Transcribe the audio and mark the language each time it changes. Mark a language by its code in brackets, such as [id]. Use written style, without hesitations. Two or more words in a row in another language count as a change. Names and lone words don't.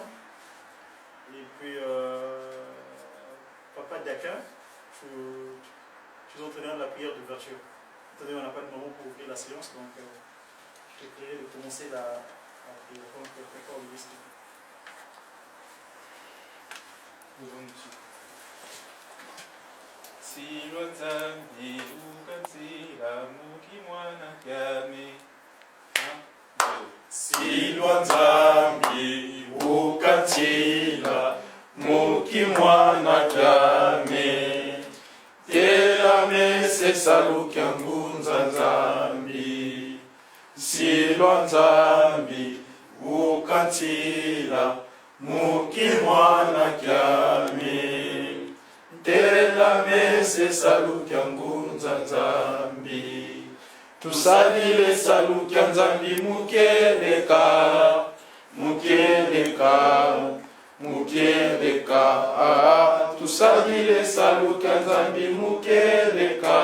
[fr] Et puis papa Dakin, je vous entraîneur de la prière d'ouverture. Attendez, on n'a pas de moment pour ouvrir la séance, donc je te prierai de commencer la prière. Donc papa Olivier, s'il vous plaît. [kg] Silwa Nzambi ukanzira muki mwana kyame. Silwa Nzambi ukanzira muki mwana kyame. Tela mese saluki ngunza Nzambi. Silwa Nzambi ukanzira muki mwana kyame. Tela mese salukya ngunza Nzambi. Tusalile salukya Nzambi mukeleka. Mukeleka. Mukeleka. Tusalile salukya Nzambi mukeleka.